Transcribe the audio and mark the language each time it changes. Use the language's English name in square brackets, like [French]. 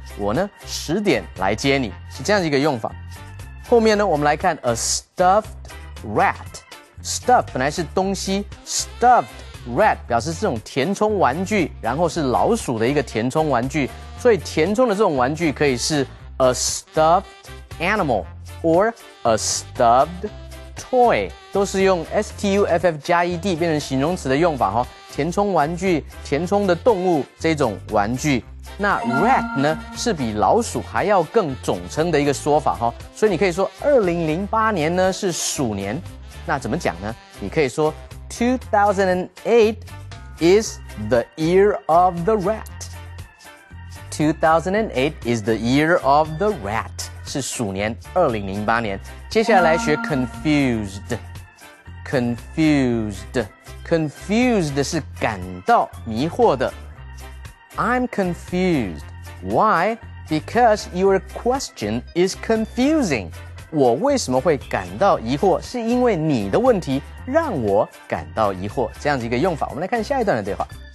[Chinese] 我呢10点来接你，是这样一个用法。后面呢，我们来看 [English] a stuffed rat。stuff 本来是东西 ，stuffed rat 表示这种填充玩具，然后是老鼠的一个填充玩具，所以填充的这种玩具可以是 a stuffed animal or a stuffed toy， [Chinese] 都是用 stuff 加 ed 变成形容词的用法哈。填充玩具、填充的动物这种玩具。那 rat 呢是比老鼠还要更总称的一个说法哈，所以你可以说2008年呢是鼠年，那怎么讲呢？你可以说 [English] 2008 is the year of the rat. 2008 is the year of the rat， [Chinese] 是鼠年2008年。接下来学 confused 是感到迷惑的。 [English] I'm confused. Why? Because your question is confusing. [Chinese] 我为什么会感到疑惑？是因为你的问题让我感到疑惑。这样子一个用法，我们来看下一段的对话。